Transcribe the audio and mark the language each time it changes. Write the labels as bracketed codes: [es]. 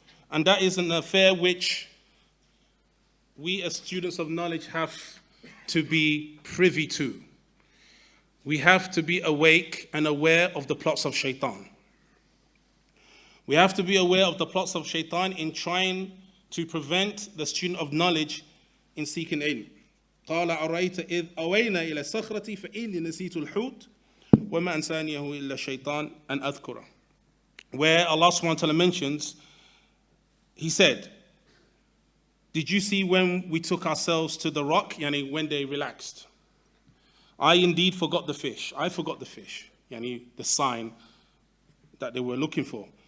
[en] And that is an affair which we as students of knowledge have to be privy to. We have to be awake and aware of the plots of shaitan. We have to be aware of the plots of shaitan in trying to prevent the student of knowledge in seeking ilm. [ar] قال أرأيت إذ أوينا إلى الصخرة فإني نسيت الحوت وما أنسانيه إلا الشيطان أن أذكره. [en] Where Allah subhanahu wa ta'ala mentions, He said, did you see when we took ourselves to the rock, yani when they relaxed? I indeed forgot the fish. I forgot the fish, yani the sign that they were looking for.